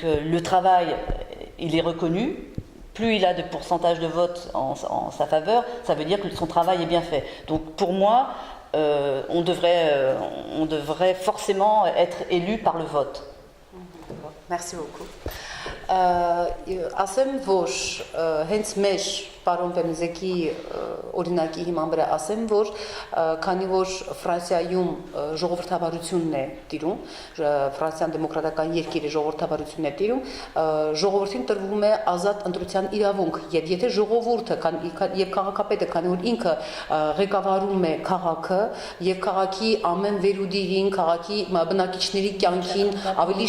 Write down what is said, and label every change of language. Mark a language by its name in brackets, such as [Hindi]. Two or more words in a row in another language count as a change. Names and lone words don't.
[French] Donc, le travail, il est reconnu plus il a de pourcentage de vote en sa faveur, ça veut dire que son travail est bien fait. Donc pour moi, on devrait forcément être élu par le vote. Merci beaucoup. [Armenian] Ասեմ, որ հենց մեր պարոն Պեմզեկի օրինակի հիման վրա ասեմ, որ քանի որ Ֆրանսիայում ժողովրդավարությունն է տիրում, Ֆրանսիան դեմոկրատական երկիր է, ժողովրդավարությունն է տիրում, ժողովրդին տրվում է ազատ ընտրության իրավունք, եւ եթե ժողովուրդը եւ քաղաքապետը, քանի որ ինքը ղեկավարում է քաղաքը եւ քաղաքի ամեն վերուդիրին, քաղաքի բնակիչների կյանքին ավելի